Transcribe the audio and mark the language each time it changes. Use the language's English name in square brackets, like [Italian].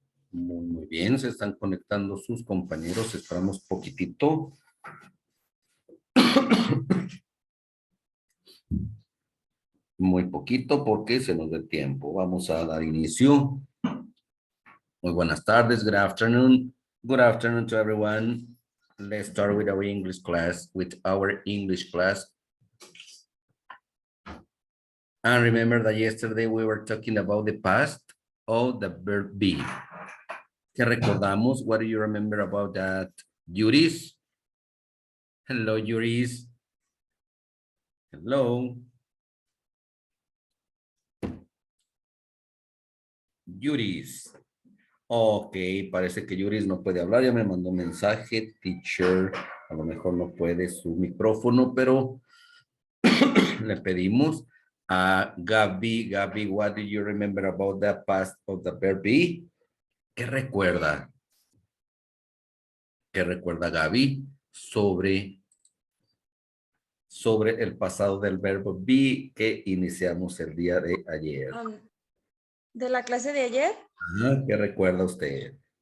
[Spanish] Muy bien. Se están conectando sus compañeros. Esperamos poquitito. Muy poquito porque se nos dé tiempo. Vamos a dar inicio. Muy buenas tardes. [English] Good afternoon. Good afternoon to everyone. Let's start with our English class, And remember that yesterday we were talking about the past of the verb be. [Spanish] ¿Qué recordamos? [English] What do you remember about that? Yuris? Hello, Yuris. Hello. Yuris. [Spanish] Ok, parece que Yuris no puede hablar. Ya me mandó un mensaje. Teacher, a lo mejor no puede su micrófono, pero le pedimos a Gaby. [English] Gaby, what do you remember about the past of the verb be? [Spanish] ¿Qué recuerda? ¿Qué recuerda Gaby sobre el pasado del verbo be que iniciamos el día de ayer? ¿De la clase de ayer? Ajá, ¿qué recuerda usted?